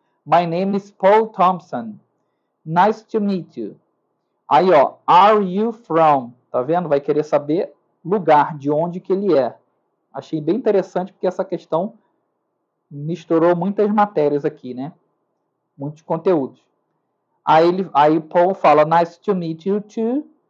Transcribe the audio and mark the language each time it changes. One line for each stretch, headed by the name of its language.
English: My name is Paul Thompson. Nice to meet you.
Portuguese: Aí, ó,
English: are you from?
Portuguese: Tá vendo? Vai querer saber lugar, de onde que ele é. Achei bem interessante porque essa questão misturou muitas matérias aqui, né? Muitos conteúdos. Aí Paul fala,
English: nice to meet you too.